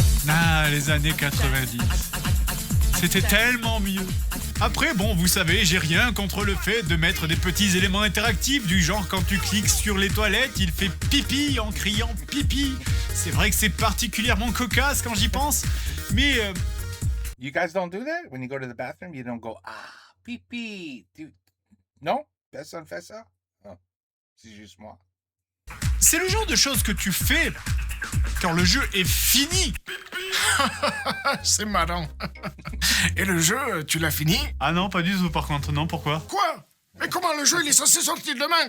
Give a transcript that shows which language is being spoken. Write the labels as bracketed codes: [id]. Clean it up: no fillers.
[fr] Ah, les années 90. C'était tellement mieux. Après, bon, vous savez, j'ai rien contre le fait de mettre des petits éléments interactifs du genre quand tu cliques sur les toilettes, il fait pipi en criant pipi. C'est vrai que c'est particulièrement cocasse quand j'y pense, mais... [en] You guys don't do that? When you go to the bathroom, you don't go, pipi. [fr] Non? Personne fait ça? Oh, c'est juste moi. C'est le genre de choses que tu fais quand le jeu est fini. C'est marrant. Et le jeu, tu l'as fini? Ah non, pas du tout par contre, non, pourquoi? Quoi? Mais comment le jeu, il est censé sortir demain?